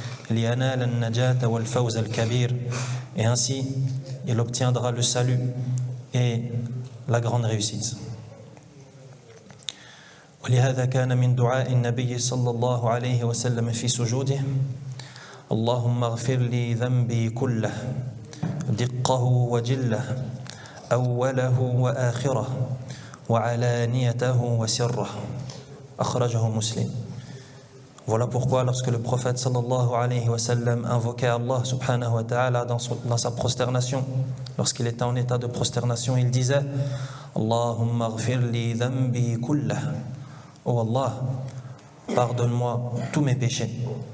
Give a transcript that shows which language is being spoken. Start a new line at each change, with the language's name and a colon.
Arabic: لينال النجاة والفوز الكبير,
French: et ainsi il obtiendra le salut et la grande réussite.
Arabic: ولهذا كان من دعاء النبي صلى الله عليه وسلم في سجوده اللهم اغفر لي ذنبي كله دقه وجله أوله وآخره وعلانيته وسره أخرجه مسلم.
French: Voilà pourquoi lorsque le prophète sallallahu alayhi wa sallam invoquait Allah subhanahu wa ta'ala dans sa prosternation, lorsqu'il était en état de prosternation, il disait
Arabic: Allahumma ghfir li dhanbi kullah.
French: Oh Allah, pardonne-moi tous mes péchés.